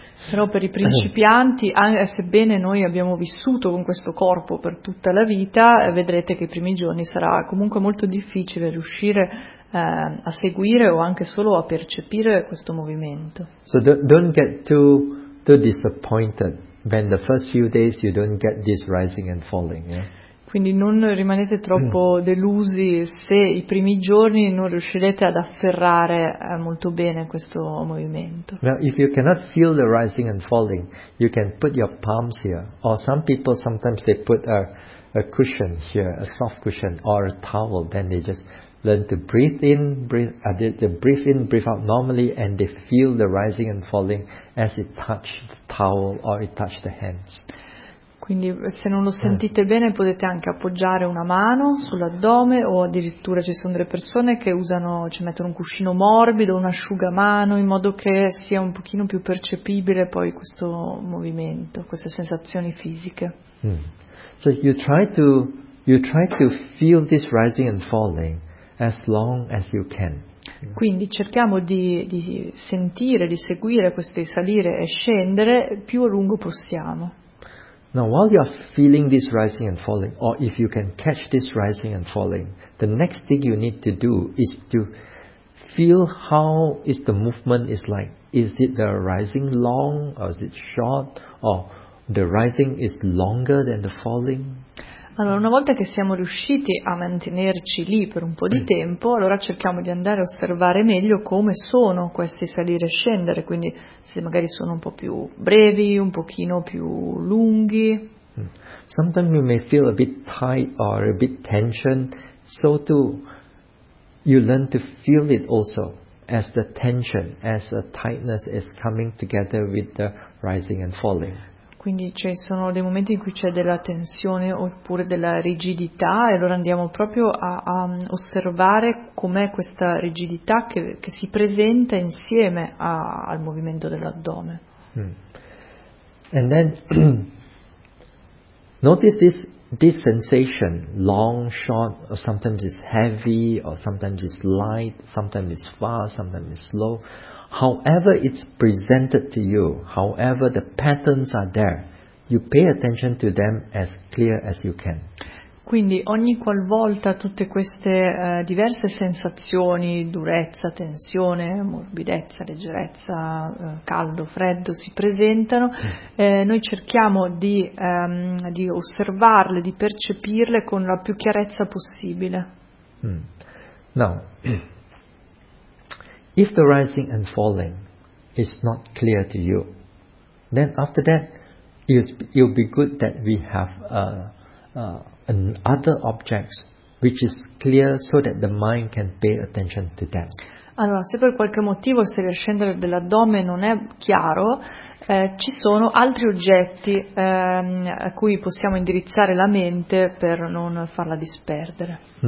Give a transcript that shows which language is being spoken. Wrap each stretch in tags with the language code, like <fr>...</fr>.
<it>Però per i principianti, sebbene noi abbiamo vissuto con questo corpo per tutta la vita, vedrete che i primi giorni sarà comunque molto difficile riuscire a seguire o anche solo a percepire questo movimento.</it> <en>So don't get too disappointed when the first few days you don't get this rising and falling, yeah?</en> <it>Quindi non rimanete troppo delusi se i primi giorni non riuscirete ad afferrare molto bene questo movimento.</it> <en>Now, if you cannot feel the rising and falling, you can put your palms here. Or some people sometimes they put a cushion here, a soft cushion or a towel. Then they just learn to breathe in, breathe out normally, and they feel the rising and falling as it touches the towel or it touches the hands.</en> <it>Quindi se non lo sentite bene potete anche appoggiare una mano sull'addome o addirittura ci sono delle persone che mettono un cuscino morbido, un asciugamano in modo che sia un pochino più percepibile poi questo movimento, queste sensazioni fisiche.</it> <en>So you try to feel this rising and falling as long as you can.</en> <it>Quindi cerchiamo di sentire, di seguire questo salire e scendere più a lungo possiamo.</it> <en>Now, while you are feeling this rising and falling, or if you can catch this rising and falling, the next thing you need to do is to feel how is the movement is like. Is it the rising long, or is it short, or the rising is longer than the falling?</en> <it>Allora, una volta che siamo riusciti a mantenerci lì per un po' di tempo, allora cerchiamo di andare a osservare meglio come sono questi salire e scendere, quindi se magari sono un po' più brevi, un pochino più lunghi.</it> <en>Sometimes you may feel a bit tight or a bit tension, so too you learn to feel it also as the tension, as a tightness is coming together with the rising and falling.</en> <it>Quindi ci sono dei momenti in cui c'è della tensione oppure della rigidità e allora andiamo proprio a osservare com'è questa rigidità che si presenta insieme al movimento dell'addome.</it> <en>And then notice this sensation, long, short, or sometimes it's heavy, or sometimes it's light, sometimes it's fast, sometimes it's slow. However it's presented to you, however the patterns are there, you pay attention to them as clear as you can.</en> <it>Quindi ogni qualvolta tutte queste diverse sensazioni, durezza, tensione, morbidezza, leggerezza, caldo, freddo, si presentano, noi cerchiamo di osservarle, di percepirle con la più chiarezza possibile.</it> <en>Now, if the rising and falling is not clear to you, then after that, it'll be good that we have other objects which is clear so that the mind can pay attention to them.</en> <it>Allora, se per qualche motivo se il scendere dell'addome non è chiaro, ci sono altri oggetti a cui possiamo indirizzare la mente per non farla disperdere.</it>